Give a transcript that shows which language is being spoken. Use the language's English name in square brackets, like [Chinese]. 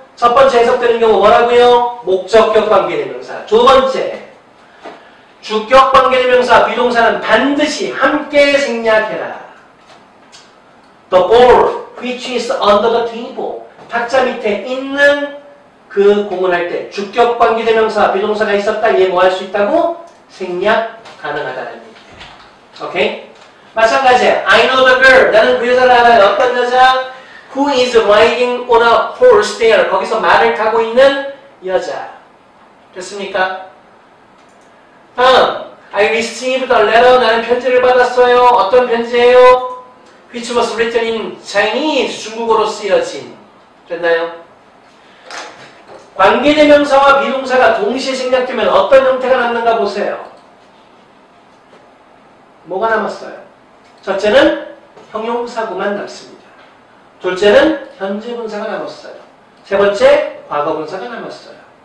[Korean] 첫 번째 해석되는 경우 뭐라고요? 목적격 관계대명사. 두 번째, 주격 관계대명사 비동사는 반드시 함께 생략해라. [English] The ball which is under the table. [Korean] 탁자 밑에 있는 그 공을 할 때 주격 관계대명사 비동사가 있었다. 얘 뭐 할 수 있다고? 생략 가능하다는 얘기예요. 오케이? 마찬가지야. [English] I know the girl. [Korean] 나는 그 여자를 알아요. 어떤 여자? [English] Who is riding on a horse there? [Korean] 거기서 말을 타고 있는 여자. 됐습니까? [English] 다음, I received a letter. [Korean] 나는 편지를 받았어요. 어떤 편지예요? [English] Which was written in Chinese. [Korean] 중국어로 쓰여진. 됐나요? 관계대명사와 비동사가 동시에 생략되면 어떤 형태가 남는가 보세요. 뭐가 남았어요? 첫째는 형용사구만 남습니다. 둘째는 현재 분사가 남았어요. 세 번째, 과거 분사가 남았어요.